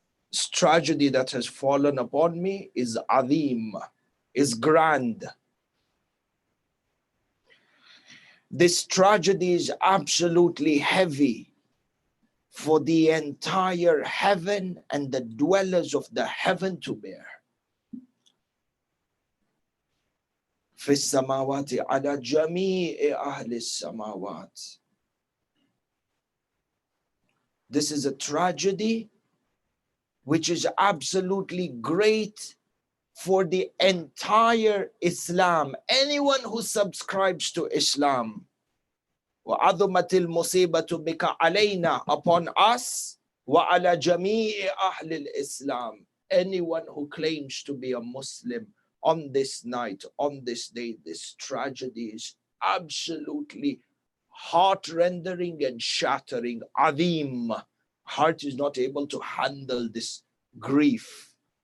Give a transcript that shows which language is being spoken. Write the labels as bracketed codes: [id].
[en] This tragedy that has fallen upon me is azim, is grand. This tragedy is absolutely heavy for the entire heaven and the dwellers of the heaven to bear. [ar] في السماوات على جميع أهل السماوات. [en] This is a tragedy which is absolutely great for the entire Islam. Anyone who subscribes to Islam. [ar] وَعَظُمَتِ الْمُصِيبَةُ بِكَ عَلَيْنَا, [en] upon us, [ar] وَعَلَى جَمِيعِ أَهْلِ الْإِسْلَامِ. [en] Anyone who claims to be a Muslim on this night, on this day, this tragedy is absolutely heart-rendering and shattering. Azim. Heart is not able to handle this grief.